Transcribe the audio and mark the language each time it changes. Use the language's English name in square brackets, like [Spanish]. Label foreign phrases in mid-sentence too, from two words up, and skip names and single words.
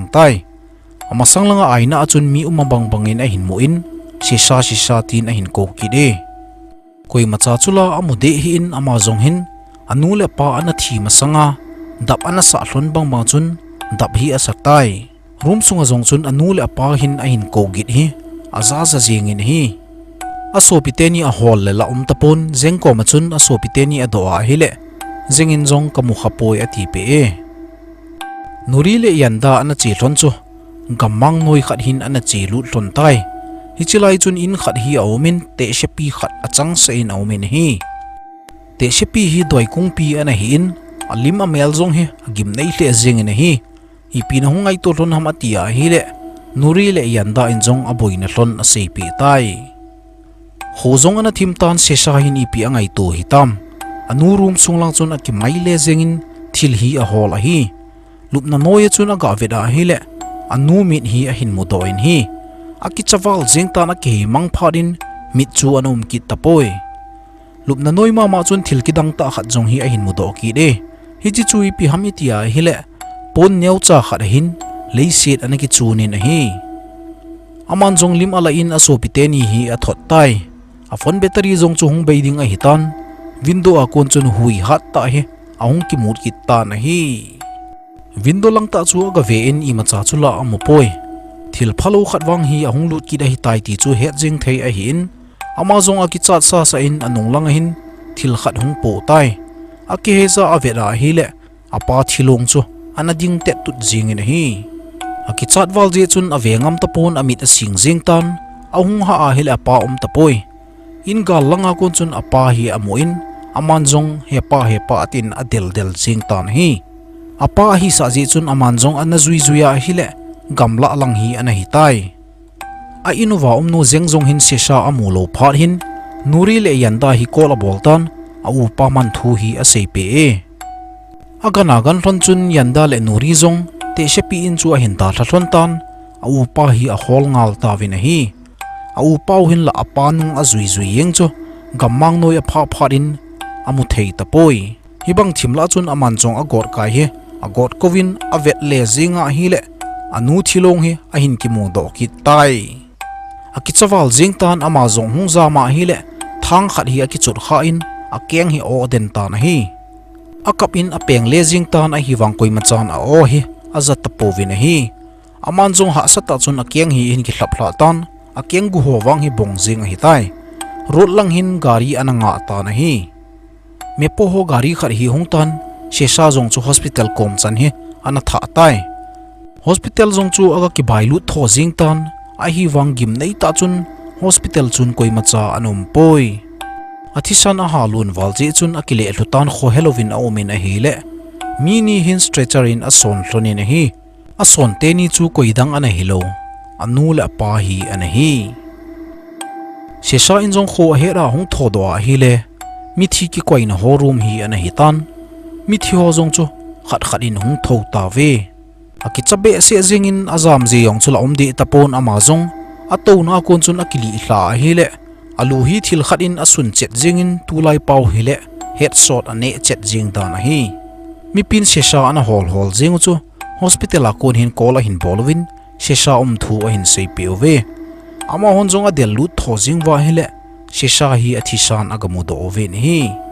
[Thado Chin] tai ama sanglanga aina achun mi bangin a hin mo in sisa tin a hin ko ki de koi macha chula amude hi in ama zong hin anu le pa ana thi masanga dap ana sa hlon bang chun dap hi asaktai room sunga zong chun anu le pa hin a hin ko git hi aza za jing in hi asopiteni a hol le la tapon zengko ma chun asopiteni a do a hi le zengin zong kamu khapoi ati pe e nuri le yanda ana chi hlon chu gamang noi khat hin ana chi lut hlon tai hi chilai chun in khat hi awmin te shepi khat achang se in awmin hi te shepi hi doi kung pi ana hi in alim amel zong hi agim nei hle zeng in hi hi pin hungai to hlon ham atia hi le nuri le yanda in zong aboina hlon a sei pi tai ho zong ana thim tan se sa hin ipi angai to hitam anu room sunglang chun aki mai le zengin thil hi a hol a hi lupna noya chun aga veda hi le anu mit hi a hin mudoin hi aki chawal jengta na ke mang pharin mit chu anum ki tapoi lupna noi ma chun thil ki dang ta khat jong hi a hin mudo ki de hi chi chui pi hamitia hi le pon neu cha khat hin leiset anaki chunin a hi aman jong lim ala in aso piteni hi a thot tai a [English] phone battery [Thado Chin] jong chu hung beiding a hitan window a kon chun hui hat ta hi ahung ki mut ki ta na hi window lang ta chu ga ve in i ma cha chula amopoi thil phalo khatwang hi ahung lut ki da hi tai ti chu het jing thei a hi in ama zong a ki chat sa in anung lang hin thil khat hung po tai a ki he za avera hi le apa thilong chu anading te tut jing in hi a ki chat wal je chun avengam tapon amit a sing jing tan ahung ha a hi le apa tapoi in gal langa kon chun apa hi amoin aman zong hepa atin adel del jing tan hi apa hi sa je chun aman zong ana zui zuya hi le gamla lang hi ana hi tai a inuwa nu zengzong hin sesha amulo phat hin nuri le yanda hi kola boltan a upa man thu hi a seipe e agana gan ron chun yanda le nuri zong te shepi in chu a hin ta thlon tan a upa hi a hol ngal ta vin hi a upa hin la apanung a zui zui yeng chu gammang noi a pha pharin amu thei ta poi hibang thimla chun aman chong a gor kai he a god kovin a vet le zinga hi le anu thilong hi a hin ki mu do ki tai a ki chawal jing tan ama zong hung za ma hi le thang khat hi a ki chut kha in a keng hi o den ta na hi a kap in a peng le jing tan a hi wang koi ma chan a o hi a zat ta po vin hi aman zong ha sa ta chun a keng hi in ki hlap hla tan a keng gu ho wang hi bong jing hi tai rot lang hin gari ananga ta na hi me po ho gari khar hi hung tan shesha zong chu hospital kom chan hi ana tha tai hospital zong chu aga ki bailu tho jing tan a hi wang gim nei ta chun hospital chun koi ma cha anum poi athisan a halun walje chun akile hlutan kho helovin a omin a hi le mini hin stretcher in a son thlonin a hi a son te ni chu koidang ana hilo anu la pa hi ana hi shesha in zong kho hera hung tho do a hi le mithi ki koina ho room hi ana hi tan mithi ho zong chu khat khat in hung tho ta ve aki chabe se zingin azam ji yong chula omdi tapon ama zong ato na kon chun akili hla hi le alu hi thil khat in asun chet jingin tulai pau hi le headshot ane chet jing dan a hi mi pin shesha ana hol jing chu hospital a kon hin kola hin bolwin shesha thu a hin sei peve ama hon zong a del lut tho jing wa hi le shesha hi athisan agamu do oven hi